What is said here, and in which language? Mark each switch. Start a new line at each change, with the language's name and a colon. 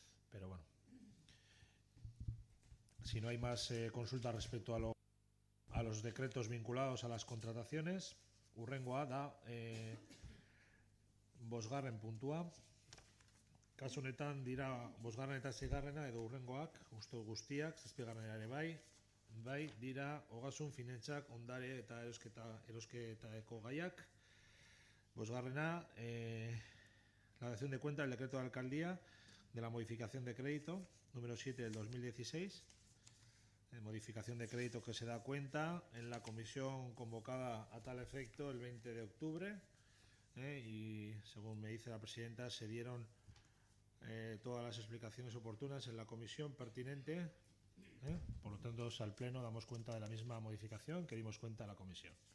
Spanish: Pero bueno, si no hay más consultas respecto a los decretos vinculados a las contrataciones,
Basque: hurrengoa da bosgarren puntua. Kasu honetan dira bosgarren eta seigarrena edo hurrengoak, uste guztiak, zazpigarrena ere bai dira ogasun finantzak, ondare eta erosketako gaiak. Bosgarrena,
Spanish: la dación de cuenta del decreto de alcaldía de la modificación de crédito número 7 del 2016. Modificación de crédito que se da cuenta en la comisión convocada a tal efecto el 20 de octubre, y según me dice la presidenta se dieron todas las explicaciones oportunas en la comisión pertinente, por lo tanto al pleno damos cuenta de la misma modificación que dimos cuenta a la comisión.